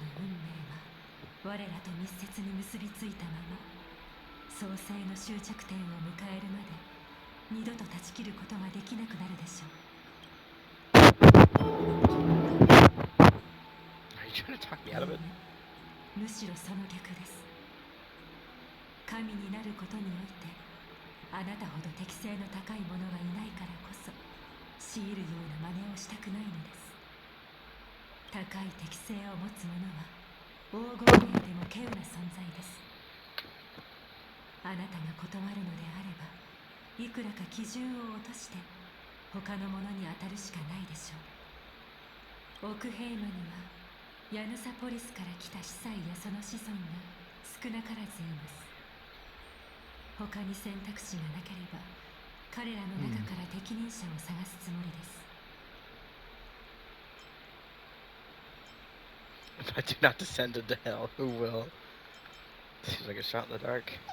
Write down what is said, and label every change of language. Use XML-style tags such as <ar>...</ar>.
<ja>の運命は我らと密接に結びついたまま創世の終着点を迎えるまで二度と断ち切ることができなくなるでしょう。</ja> <en>Are you trying to talk me out of it?</en> <ja>むしろその逆です。神になることにおいてあなたほど適性の高い者がいないからこそ強いるような真似をしたくないのです。高い適性を持つ者は黄金兵でも稀有な存在です。あなたが断るのであればいくらか基準を落として他の者に当たるしかないでしょう。オクヘイマにはヤヌサポリスから来た司祭やその子孫が少なからずいます。他に選択肢がなければ彼らの中から適任者を探すつもりです。</ja> <en>If I do not descend into hell, who will? Seems like a shot in the dark.</en>